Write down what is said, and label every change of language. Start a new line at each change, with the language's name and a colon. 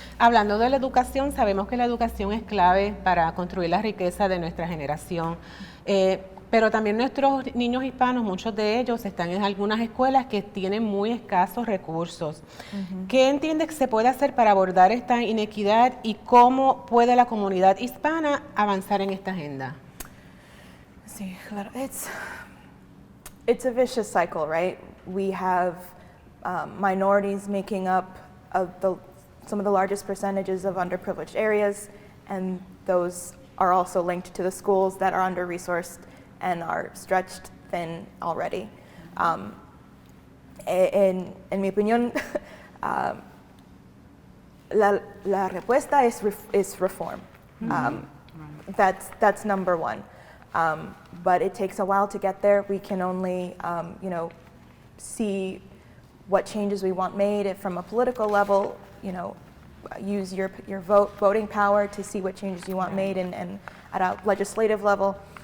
Spanish: Hablando de la educación, sabemos que la educación es clave para construir la riqueza de nuestra generación, pero también nuestros niños hispanos, muchos de ellos están en algunas escuelas que tienen muy escasos recursos. ¿Qué entiendes que se puede hacer para abordar esta inequidad y cómo puede la comunidad hispana avanzar en esta agenda? Sí, claro.
English: It's a vicious cycle, right? We have minorities making up some of the largest percentages of underprivileged areas, and those are also linked to the schools that are under-resourced and are stretched thin already.
Spanish: En mi opinión, la respuesta
English: is reform. That's number one. But it takes a while to get there. We can only, see what changes we want made from a political level. Use your voting power to see what changes you want made, and at a legislative level.